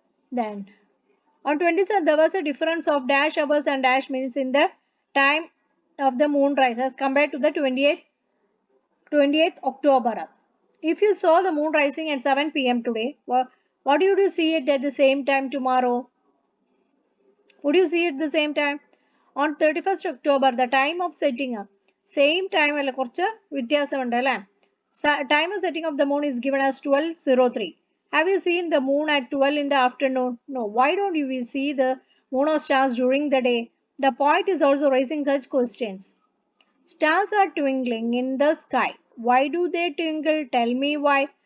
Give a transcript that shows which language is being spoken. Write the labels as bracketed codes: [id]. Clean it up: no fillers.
[en] Then on 27th, there was a difference of dash hours and dash minutes in the time of the moon rise as compared to the 28th October. If you saw the moon rising at 7 p.m. today, What would you see it at the same time tomorrow? Would you see it the same time? On 31st October, the time of setting up. Same time [ml] അല്ല കുറച്ച് വ്യത്യാസമുണ്ട് അല്ലേ? [en] Time of setting of the moon is given as 12:03. Have you seen the moon at 12 in the afternoon? No. Why don't you see the moon or stars during the day? The point is also raising such questions. Stars are twinkling in the sky. Why do they twinkle? Tell me why.